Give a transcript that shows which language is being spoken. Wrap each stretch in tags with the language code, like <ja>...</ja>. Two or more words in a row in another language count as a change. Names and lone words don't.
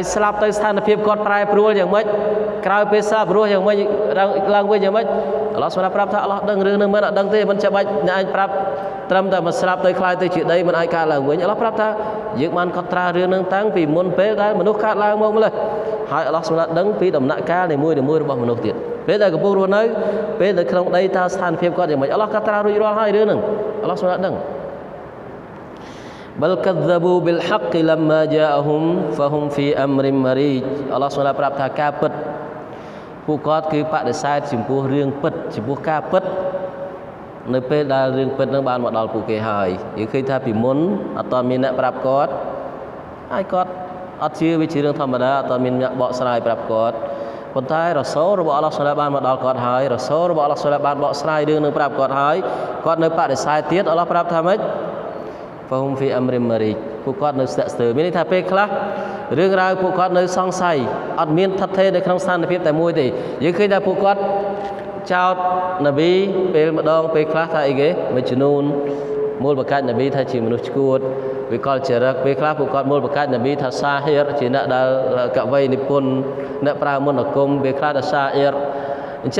<km>ស្លាប់ទៅស្ថានភាពគាត់ប្រែប្រួលយ៉ាងម៉េចក្រោយពេលស្លាប់រស់យ៉ាងម៉េចឡើងវិញយ៉ាងម៉េចអល់ឡោះសូឡាប្រាប់ថាអល់ឡោះដឹងរឿងហ្នឹងមិនអត់ដឹងទេមិនចាំបាច់អ្នកឯងប្រាប់ត្រឹមតែមកស្លាប់ទៅខ្លាយទៅជាដីមិនអាចកើតឡើងវិញអល់ឡោះប្រាប់ថាយើងបានកត់ត្រារឿងហ្នឹងតាំងពីមុនពេលដែលមនុស្សកើតឡើងមកម្ល៉េះហើយអល់ឡោះសូឡាដឹងពីដំណាក់កាលនីមួយៗរបស់មនុស្សទៀតពេលដែលកំពុងរស់នៅពេលនៅក្នុងដីតើស្ថានភាពគាត់យ៉ាងម៉េចអល់ឡោះកត់ត្រារួចរាល់ហើយរឿងហ្នឹងអល់ឡោះសូឡាដឹង</km> <ar>بل كذبوا بالحق لما جاءهم فهم في امر مريج</ar> <km>អល់ឡោះសូឡាប្រាប់ថាការពិតពួកគាត់គឺបដិសេធចំពោះរឿងពិតចំពោះការពិតនៅពេលដែលរឿងពិតនឹងបានមកដល់ពួកគេហើយយើងឃើញថាពីមុនអត់ទាន់មានអ្នកប្រាប់គាត់ហើយគាត់អត់ជឿវាជារឿងធម្មតាអត់ទាន់មានអ្នកបកស្រាយប្រាប់គាត់ប៉ុន្តែរ៉ាសូលរបស់អល់ឡោះសូឡាបានមកដល់គាត់ហើយរ៉ាសូលរបស់ អល់ឡោះសូឡាបានបកស្រាយរឿងនឹងប្រាប់គាត់ហើយគាត់នៅបដិសេធទៀតអល់ឡោះប្រាប់ថាម៉េច</km> <ar>فهم في امر مريج</ar> <km>ពួកគាត់នៅស្ទាក់ស្ទើរមានន័យថាពេលខ្លះរឿងរ៉ាវពួកគាត់នៅសង្ស័យអត់មានថិតថេរនៅក្នុងស្ថានភាពតែមួយទេយើងឃើញថាពួកគាត់ចោតនប៊ីពេលម្ដងពេលខ្លះ ថាអីគេមួយចំនួនមូលបកាច់នប៊ីថាជាមនុស្សឈួតវាកលចរិតពេលខ្លះពួកគាត់មូលបកាច់នប៊ីថាសាហៀរជាអ្នកដែលកវីនិពន្ធអ្នកប្រើមន្តអាគមពេលខ្លះថាសាអ៊ីរអញ្ចឹ</km>